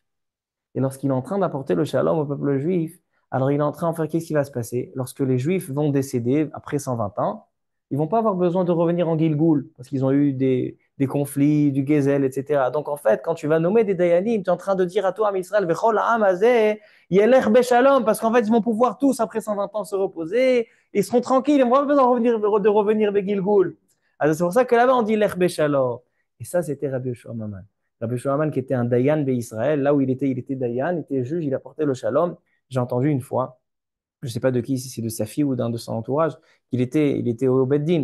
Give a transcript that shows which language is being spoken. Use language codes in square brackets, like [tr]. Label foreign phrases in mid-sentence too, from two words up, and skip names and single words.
[fr] Et lorsqu'il est en train d'apporter le shalom au peuple juif, alors il est en train de faire, qu'est-ce qui va se passer? Lorsque les juifs vont décéder après 120 ans, ils vont pas avoir besoin de revenir en Gilgoul, parce qu'ils ont eu des conflits, du Gezel, etc. Donc en fait, quand tu vas nommer des Dayanim, tu es en train de dire à toi, [he] Israël, וכל העם הזה, ילך בשלום, [fr] parce qu'en fait, ils vont pouvoir tous, après 120 ans, se reposer, ils seront tranquilles, ils n'ont pas besoin de revenir de Gilgoul. Alors c'est pour ça que là-bas, on dit [he] לך בשלום. [fr] Et ça, c'était Rabbi Yoshua Maman. Rabbi Shlomo qui était un Dayan Israël, là où il était Dayan, il était juge, il apportait le shalom. J'ai entendu une fois, je ne sais pas de qui, si c'est de sa fille ou d'un de son entourage, il était au Beddin.